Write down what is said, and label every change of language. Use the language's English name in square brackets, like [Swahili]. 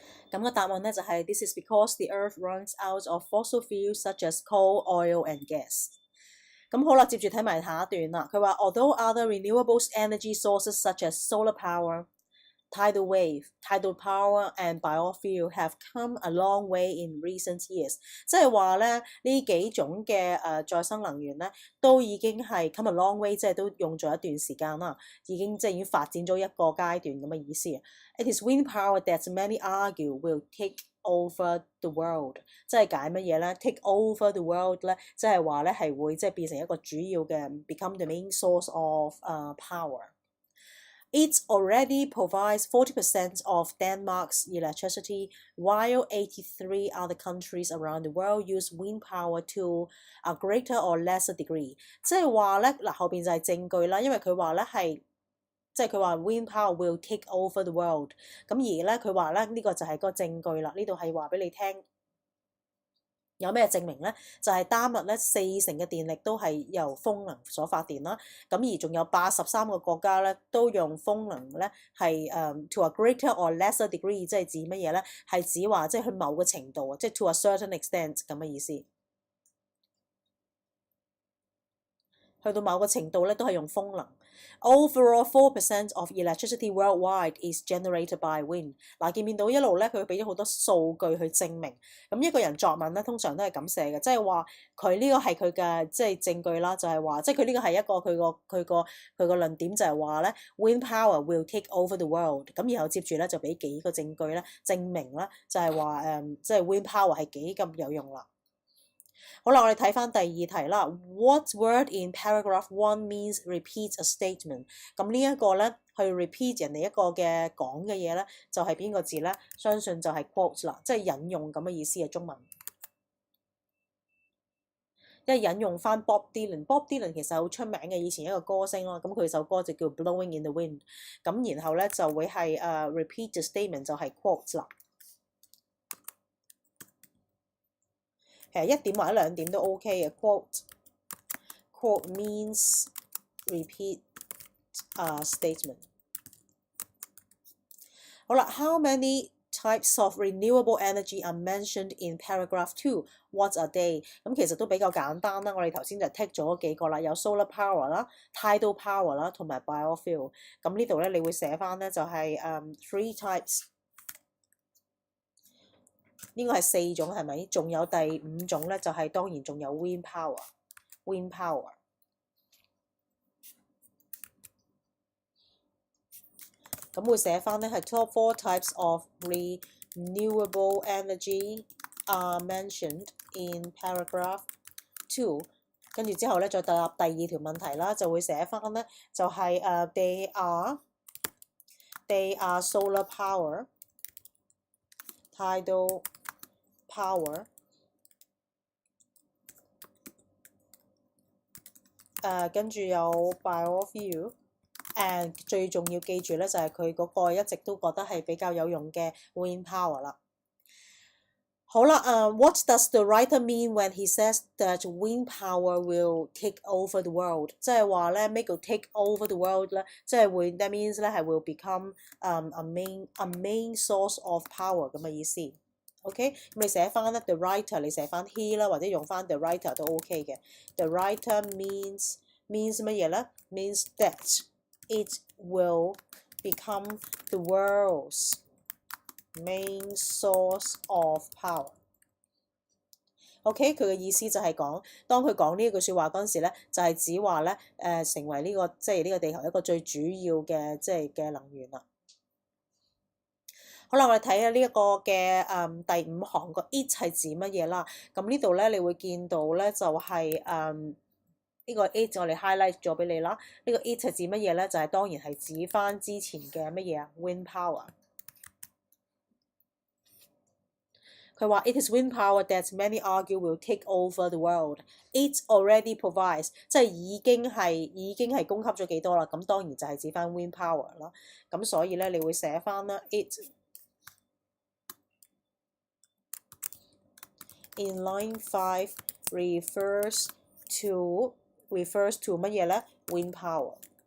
[Cantonese] 咁個答案咧就係 [English] This is because the earth runs out of fossil fuels such as coal, oil and gas。 [Cantonese] 咁好啦，接住睇埋下一段啦。佢話 [English] Although other renewable energy sources such as solar power, tidal wave, tidal power and biofuel have come a long way in recent years。 [Cantonese] 即係話咧呢幾種嘅再生能源咧都已經係 [English] come a long way， [Cantonese] 即係都用咗一段時間啦，已經發展咗一個階段咁嘅意思。 [English] It is wind power that many argue will take over the world。 [Cantonese] 即係解乜嘢咧 [English] ？Take over the world [Cantonese] 咧，即係話咧係會變成一個主要嘅 [English] become the main source of power。It already provides 40% of Denmark's electricity, while 83 other countries around the world use wind power to a greater or lesser degree。 [Cantonese] 即係話咧嗱，後邊就係證據啦，因為佢話咧係。即係佢話 [English] wind power will take over the world， [Cantonese] 咁而咧佢話咧呢個就係個證據啦。呢度係話俾你聽有咩證明咧？就係丹麥咧40%嘅電力都係由風能所發電啦。咁而仲有83個國家咧都用風能咧係 [English] to a greater or lesser degree， [Cantonese] 即係指乜嘢咧？係指話即係去某個程度啊，即係 [English] to a certain extent [Cantonese] 咁嘅意思。去到某個程度咧都係用風能。 [English] Overall 4% of electricity worldwide is generated by wind。 [Cantonese] 嗱，見唔見到一路咧佢俾咗好多數據去證明。咁一個人作文咧通常都係咁寫嘅，即係話佢呢個係佢嘅證據啦，就係話即係佢呢個係一個佢個論點就係話咧 [English] wind power will take over the world。 [Cantonese] 咁然後接住咧就俾幾個證據咧證明啦，就係話即係 wind power 係幾咁有用啦。好啦，我哋睇翻第二題啦。 [English] What word in paragraph 1 means repeat a statement？ [Cantonese] 咁呢一個咧，去 repeat 人哋一個嘅講嘅嘢咧，就係邊個字咧？相信就係 quote 啦，即係引用咁嘅意思嘅中文。因為引用翻 Bob Dylan。Bob Dylan 其實好出名嘅，以前一個歌星咯。咁佢首歌就叫 Blowing in the Wind。咁然後咧就會係 [English] repeat the statement [Cantonese] 就係 quote 啦。其實1點或者2點都 OK 嘅 [English] quote means repeat statement。 [Cantonese] 好啦 [English] ，How many types of renewable energy are mentioned in paragraph 2? What are they？ [Cantonese] 咁其實都比較簡單啦。我哋頭先就 tick 咗幾個啦，有 solar power 啦、tidal power 啦，同埋 biofuel。咁呢度咧，你會寫翻咧就係3 types。呢個係4種係咪？仲有第5種咧，就係當然仲有 wind power。wind power。咁會寫翻咧係 [English] top 4 types of renewable energy are mentioned in paragraph 2。 [Cantonese] 跟住之後咧，再答第2條問題啦，就會寫翻咧就係 [English] they are solar power、 [Cantonese] tidal power， 跟住有 biofuel， 最重要記住咧就係佢嗰個一直都覺得係比較有用嘅 wind power 啦。好啦， [English] what does the writer mean when he says that wind power will take over the world？ [Cantonese] 即係話咧咩叫 take over the world 咧？ 即係會 [English] that means [Cantonese] 咧係 [English] will become a main source of power [Cantonese] 咁嘅意思。 OK， 咁你寫翻咧 the writer， 你寫翻 he 啦，或者用翻 the writer 都 OK 嘅。 [English] The writer means [Cantonese] 乜嘢咧 ？ [English] means that it will become the world's main source of power。 [Cantonese] OK， 佢嘅意思就係講，當佢講呢一句説話嗰陣時咧，就係指話咧成為呢個即係呢個地球一個最主要嘅嘅能源啦。好啦，我哋睇下呢一個嘅第5行個 it 係指乜嘢啦？咁呢度咧，你會見到咧就係呢個 it 我哋 highlight 咗俾你啦。呢個 it 係指乜嘢咧？就係當然係指翻之前嘅乜嘢啊 ？wind power。佢話 [English] It is wind power that many argue will take over the world. It already provides， [Cantonese] 即係已經係供給咗幾多啦？咁當然就係指翻 wind power 啦。咁所以咧，你會寫翻啦 ， [English] it in line 5 refers to [Cantonese] 乜嘢咧 ？wind power。